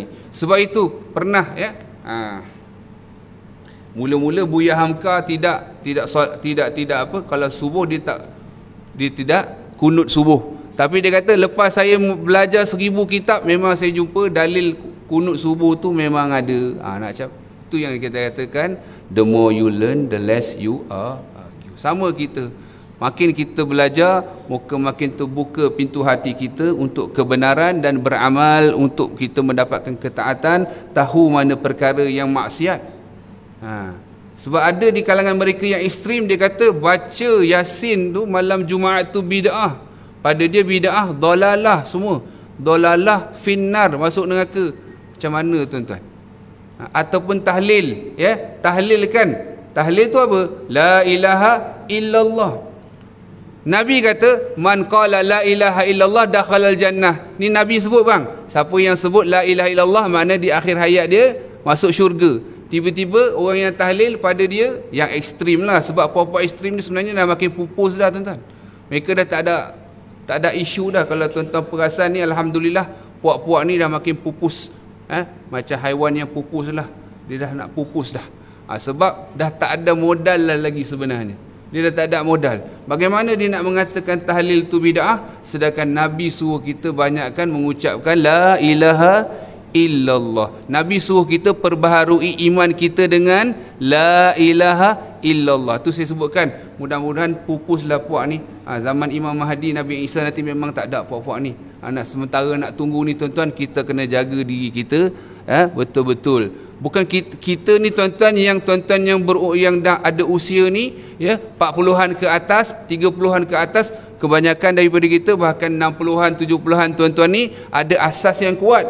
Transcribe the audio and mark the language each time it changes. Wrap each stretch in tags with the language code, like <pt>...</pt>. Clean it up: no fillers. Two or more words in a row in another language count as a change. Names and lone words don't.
<ms>Sebab itu pernah, ya, mula-mula Buya Hamka tidak apa, kalau subuh dia tidak kunut subuh. Tapi dia kata lepas saya belajar 1000 kitab, memang saya jumpa dalil kunut subuh tu memang ada. Nak cakap tu yang kita katakan,</ms> <en>the more you learn, the less you argue.</en> <ms>Sama kita, makin kita belajar, makin terbuka pintu hati kita untuk kebenaran dan beramal, untuk kita mendapatkan ketaatan, tahu mana perkara yang maksiat. Sebab ada di kalangan mereka yang ekstrim, dia kata baca Yasin tu malam Jumaat tu bid'ah. Pada dia bid'ah, dolalah semua.</ms> <ar>ضلالة في النار,</ar> <ms>masuk neraka. Macam mana tuan-tuan? Ataupun tahlil, ya, tahlil kan. Tahlil tu apa?</ms> <ar>لا إله إلا الله.</ar> <ms>Nabi kata,</ms> <ar>من قال لا إله إلا الله دخل الجنة.</ar> <ms>Ni Nabi sebut bang. Siapa yang sebut</ms> <ar>لا إله إلا الله,</ar> <ms>makna di akhir hayat dia masuk syurga. Tiba-tiba orang yang tahlil pada dia yang ekstrim lah. Sebab puak-puak ekstrim ni sebenarnya dah makin pupus dah tuan-tuan. Mereka dah tak ada isu dah. Kalau tuan-tuan perasan ni, alhamdulillah, puak-puak ni dah makin pupus. Macam haiwan yang pupus lah. Dia dah nak pupus dah. Sebab dah tak ada modal lah lagi sebenarnya. Dia dah tak ada modal. Bagaimana dia nak mengatakan tahlil tu bid'ah, sedangkan Nabi suruh kita banyakkan mengucapkan</ms> <ar>لا إله إلا الله.</ar> <ms>Nabi suruh kita perbaharui iman kita dengan</ms> <ar>لا إله إلا الله.</ar> <ms>Tu saya sebutkan, mudah-mudahan pupuslah puak ni. Zaman Imam Mahdi, Nabi Isa nanti memang tak ada puak-puak ni. Sementara nak tunggu ni tuan-tuan, kita kena jaga diri kita, betul-betul. Bukan kita ni tuan-tuan yang yang dah ada usia ni, ya, 40-an ke atas, 30-an ke atas, kebanyakan daripada kita bahkan 60-an, 70-an tuan-tuan ni ada asas yang kuat.</ms>